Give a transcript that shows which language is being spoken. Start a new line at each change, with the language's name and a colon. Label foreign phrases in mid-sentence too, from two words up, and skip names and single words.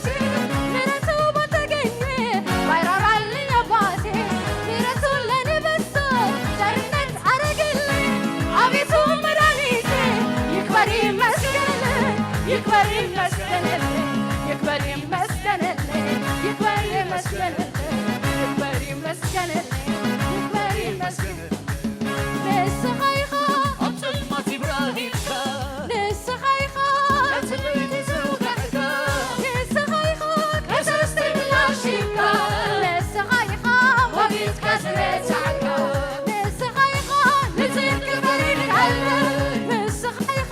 Amharic: ምሕረቱ ባልተገኘ ባይራራልኝ አባቴ ምሕረቱን ለእኔ በዝቶ ቸርነት አረገልኝ አቤቱ መድኃኒቴ ይክበር ይመስገንልኝ ይክበር ይመስገንልኝ ይክበር ይመስገንልኝ ይክበር ይመስገንልኝ ይክበር ይመስገንልኝ ይክበር ይመስገንልኝ
Tigrinya: ንስኻ ኢኻ ኣብ ጽልመት ይብራሂልካ ንስኻ ኢኻ ትምኒት ይዝውጋሕካ ንስኻ ኢኻ ቀሰስተይ ምላሽካ ንስኻ ኢኻ ወጊትካ ዝረታዕካ ንስኻ ኢኻ ንጽድቂ ፈሪድካለ ንስኻ ኢኻ